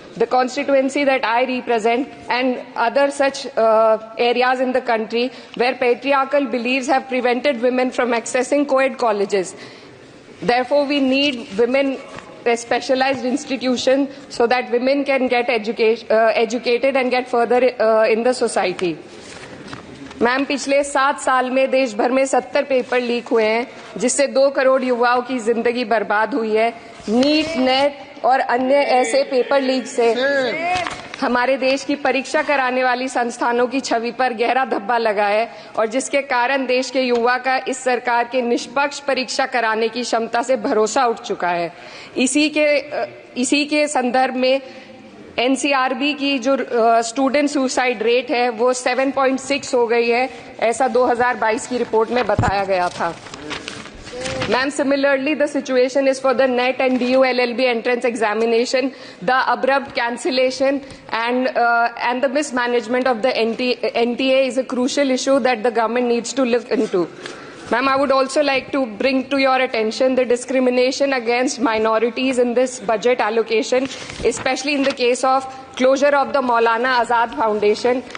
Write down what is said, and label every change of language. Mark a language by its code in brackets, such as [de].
[en] The constituency that I represent and other such areas in the country where patriarchal beliefs have prevented women from accessing co-ed colleges. Therefore, we need women specialized institutions so that women can get educated and get further in the society. [hi] Ma'am, पिछले 7 साल में देश भर में 70 paper leak हुए हैं, जिससे 2 करोड़ युवाओं की जिंदगी बर्बाद हुई है। नीट, नेट और अन्य ऐसे पेपर लीक से हमारे देश की परीक्षा कराने वाली संस्थानों की छवि पर गहरा धब्बा लगा है, और जिसके कारण देश के युवा का इस सरकार के निष्पक्ष परीक्षा कराने की क्षमता से भरोसा उठ चुका है। इसी के संदर्भ में एनसीआरबी की जो स्टूडेंट सुसाइड रेट है वो 7.6 हो गई है, ऐसा 2022 की रिपोर्ट में बताया गया था। [en] Ma'am, similarly, the situation is for the NET and DU LLB entrance examination. The abrupt cancellation and the mismanagement of the NTA is a crucial issue that the government needs to look into. Ma'am, I would also like to bring to your attention the discrimination against minorities in this budget allocation, especially in the case of closure of the Maulana Azad Foundation.